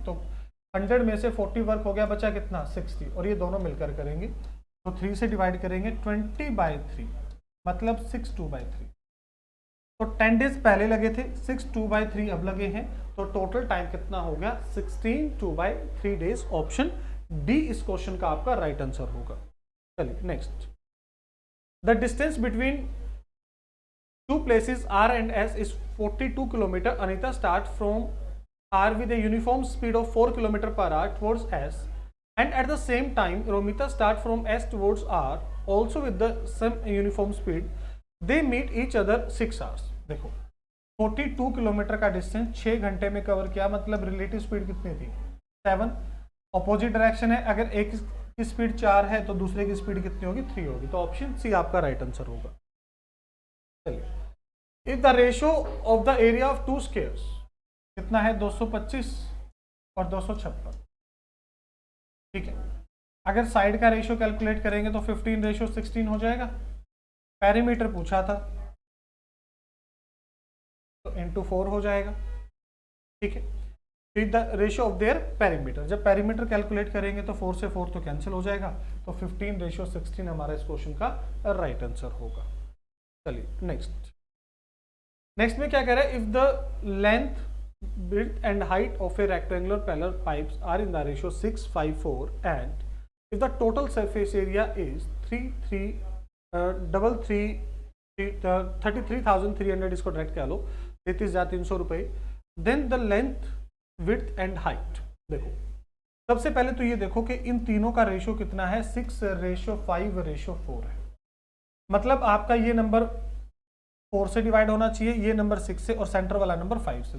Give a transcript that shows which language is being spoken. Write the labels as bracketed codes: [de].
[hi] तो 100 में से 40 वर्क हो गया, बचा कितना 60, और ये दोनों मिलकर करेंगे तो 3 से डिवाइड करेंगे 20/3 मतलब 6/2/3। तो 10 days पहले लगे थे, 6/2/3 अब लगे हैं, तो टोटल टाइम कितना हो गया 16/2/3 days। ऑप्शन डी इस क्वेश्चन का आपका राइट आंसर होगा। [en] चलिए next, the distance between two places R and S is 42 km. Anita starts from R with a uniform speed of 4 km/h towards S, and at the same time Romita starts from S towards R also with the same uniform speed. They meet each other 6 hours। [hi] देखो 42 kilometre का distance 6 घंटे में cover किया, मतलब relative speed कितनी थी 7। Opposite direction है, अगर एक की स्पीड 4 है तो दूसरे की स्पीड कितनी होगी 3 होगी, तो ऑप्शन सी आपका राइट आंसर होगा। [en] चलिए, if the ratio of the area of 2 squares [hi] कितना है [en] 225 और 256। [hi] ठीक है, अगर साइड का रेशियो कैलकुलेट करेंगे तो 15:16 हो जाएगा। पेरीमीटर पूछा था तो इंटू 4 हो जाएगा। ठीक है, फिर the ratio of their perimeter, जब पेरीमीटर कैलकुलेट करेंगे तो 4 से 4 तो कैंसिल हो जाएगा, तो 15:16 हमारा इस क्वेश्चन का राइट आंसर होगा। [en] चलिए नेक्स्ट में क्या कह रहा है, if the length width and height of a rectangular parallel pipes are in the ratio 6:5:4 and if the total surface area is 33,300, [hi] इसको डायरेक्ट कह लो, 33,300 रुपये। [en] Then the length, width and height. [hi] देखो सबसे पहले तो ये देखो कि इन तीनों का रेशियो कितना है, 6:5:4 है। मतलब आपका ये नंबर 4 से डिवाइड होना चाहिए, ये नंबर 6 से, और सेंटर वाला नंबर 5 से।